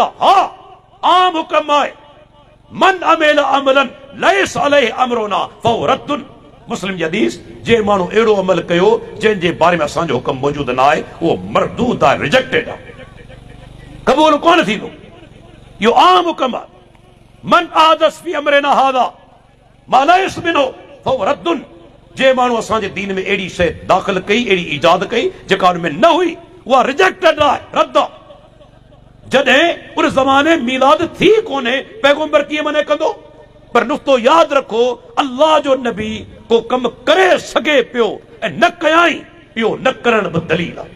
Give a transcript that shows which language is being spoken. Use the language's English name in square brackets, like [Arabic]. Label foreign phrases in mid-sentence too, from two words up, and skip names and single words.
[Sindhi] हा, आम हुकम आहे, [Arabic] من عمل عملا ليس عليه أمرنا فهو رد. [Sindhi] मुस्लिम जी हदीस, जे माण्हू अहिड़ो अमल कयो जंहिंजे बारे में असांजो हुकम मौजूदु न आहे, उहो मरदूद आहे, रिजेक्टेड आहे, क़बूल कोन थींदो। इहो आम हुकम आहे। [Arabic] من أحدث في أمرنا هذا ما ليس منه فهو رد. [Sindhi] जे माण्हू असांजे दीन में अहिड़ी शइ दाख़िल कई, अहिड़ी ईजाद कई जेका उन में न हुई, उहा रिजेक्टेड आहे, रद्द आहे। जॾहिं उन ज़माने मीलाद थी कोन्हे, पैगंबर कीअं मने कंदो? पर नुक़्तो यादि रखो, अल्लाह जो नबी को कमु करे सघे पियो ऐं न कयाई, इहो न करण बि दलील आहे।